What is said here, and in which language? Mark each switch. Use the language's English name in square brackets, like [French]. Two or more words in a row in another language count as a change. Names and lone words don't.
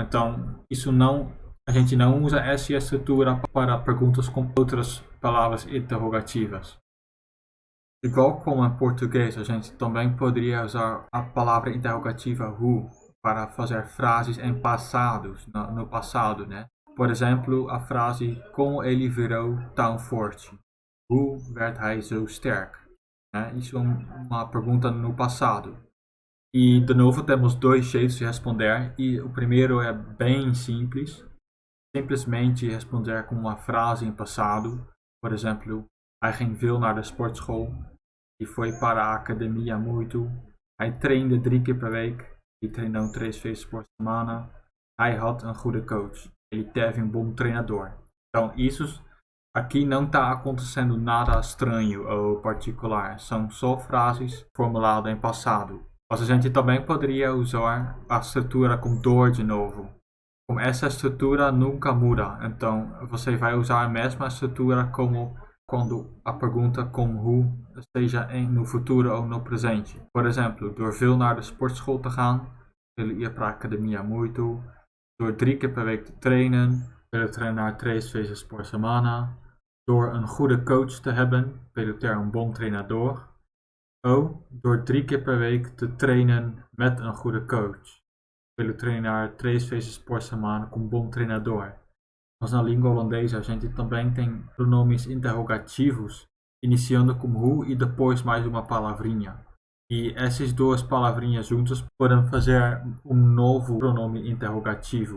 [Portuguese] Então, a gente não usa essa estrutura para perguntas com outras palavras interrogativas. Igual como em português, a gente também poderia usar a palavra interrogativa who para fazer frases em passados, no passado, né? Por exemplo, a frase como ele virou tão forte. [Dutch] Hoe werd hij zo sterk? [Portuguese] Né? Isso é uma pergunta no passado. E de novo temos dois jeitos de responder. E o primeiro é bem simples. Simplesmente responder com uma frase em passado. Por exemplo, [Dutch] hij ging veel naar de sportschool. [Portuguese] E foi para a academia muito. [Dutch] Hij trainde 3 keer per week. [Portuguese] E treinou 3 vezes por semana. [Dutch] Hij had een goede coach. [Portuguese] Ele teve um bom treinador. Então, isso aqui não está acontecendo nada estranho ou particular. São só frases formuladas em passado. Mas a gente também poderia usar a estrutura com door de novo. Como essa estrutura nunca muda, então você vai usar a mesma estrutura como quando a pergunta com who esteja no futuro ou no presente. Por exemplo, [Dutch] door veel naar de sportschool te gaan, [Portuguese] ele ia para a academia muito. [Dutch] Door 3 keer per week te trainen, [Portuguese] ele treinar 3 vezes por semana. [Dutch] Door een goede coach te hebben, [Portuguese] pelo ter um bom treinador. [Dutch] Ou door 3 keer per week te trainen met een goede coach, [Portuguese] pelo treinar 3 vezes por semana com um bom treinador. Mas na língua holandesa a gente também tem pronomes interrogativos, iniciando com who e depois mais uma palavrinha. E essas duas palavrinhas juntas podem fazer um novo pronome interrogativo.